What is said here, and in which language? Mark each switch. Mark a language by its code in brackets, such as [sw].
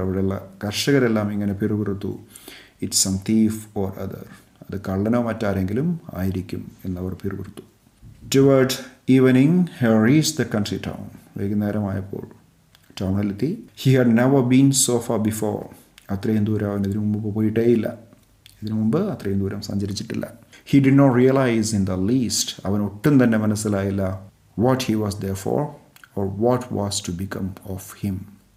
[ml] അവിടെയുള്ള കർഷകരെല്ലാം ഇങ്ങനെ പിറുപിറുത്തു. [en] It's some thief or other. [ml] അത് കള്ളനോ മറ്റാരെങ്കിലും ആയിരിക്കും എന്നവർ പിറുപിറുത്തു. [en] Toward evening he reached the country town. [ml] വൈകുന്നേരമായപ്പോൾ ടൗണിലെത്തി. [en] He had never been so far before. [ml] അത്രയും ദൂരം അവൻ ഇതിനു മുമ്പ് പോയിട്ടേയില്ല. ഇതിനു മുമ്പ് അത്രയും ദൂരം സഞ്ചരിച്ചിട്ടില്ല. [en] He did not realise in the least. [ml] അവൻ ഒട്ടും തന്നെ മനസ്സിലായില്ല [en] What he was there for or what was to become of him.